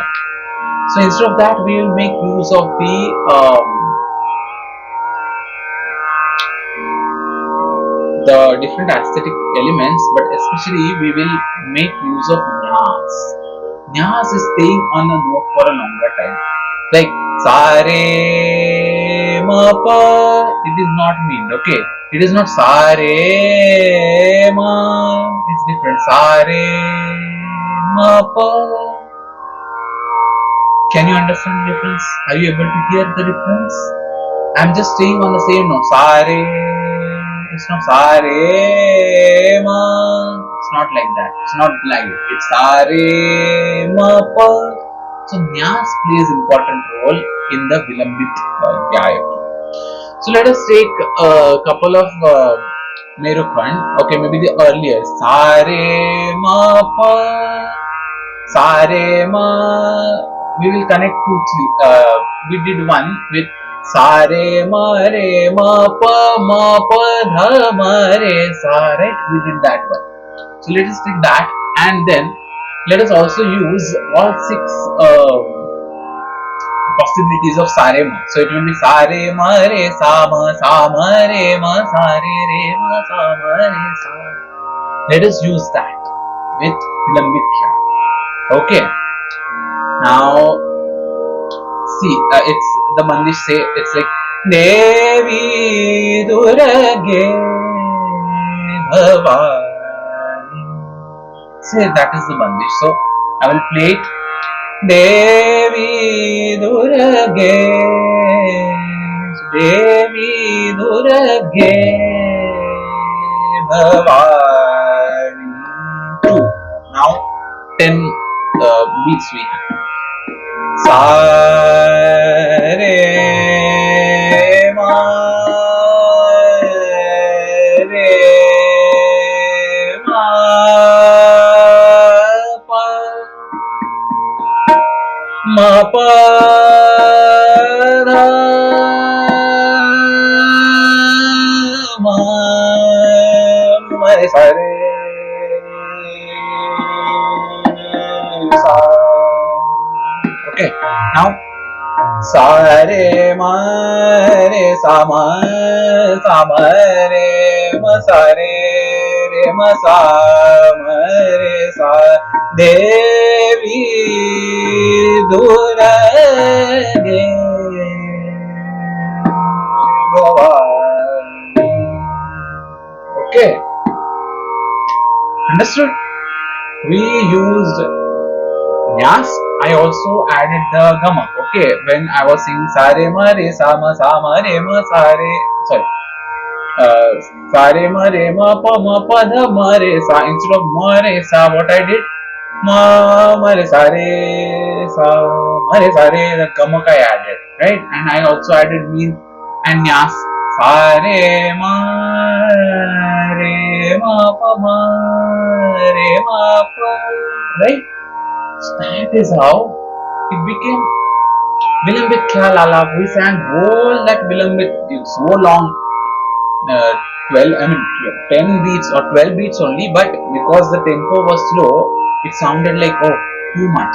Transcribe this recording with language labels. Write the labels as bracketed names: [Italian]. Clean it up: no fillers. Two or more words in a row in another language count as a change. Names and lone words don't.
[English] So instead of that, we will make use of the different aesthetic elements, but especially we will make use of Nyas. Nyas is staying on a note for a longer time, like sa re ma pa. It is not Meend, okay? It is not sa re ma. It's different. Sa re ma pa. Can you understand the difference? Are you able to hear the difference? I'm just staying on the same note. Sa re. It's not sa re ma. It's not like that. It's not live. It's sa re ma pa. So Nyas plays important role in the Vilambit Gayaki. So let us take a couple of Merukhand. Okay, maybe the earlier sa re ma pa, sa re ma. We will connect 2, 3. We did one with sa re ma pa dha ma re sa. Right? We did that one. So let us take that, and then let us also use all 6 possibilities of sare ma. So it will be sare ma re sa ma re ma re ma sa ma re sa. Let us use that with vilambit khyal. Okay. Now see, it's the mandish say it's like Devi Durage Bhavani. Say that is the mandish. So I will play it. Devi Durage Bhavani. 2. Now 10 beats we have. Sa re ma re ma pa ma pa ra ma re sa re sa. Okay, now sa re ma sa ma re ma sa re ma sa Devi Durage Bhavani. Okay, understood? We used Nyas. I also added the Gamak. Okay, when I was singing sa re ma re sa ma re ma sa re, sorry, sa re ma pa dha ma re sa, instead of ma re sa, what I did, ma re sa re, the Gamak I added, right? And I also added Meend and Nyas. Sa re ma pa re ma pa, right? So that is how it became Vilambit Khyal Alaap. We sang whole that Vilambit, it's so long, 10 beats or 12 beats only, but because the tempo was slow, it sounded like, oh, too much.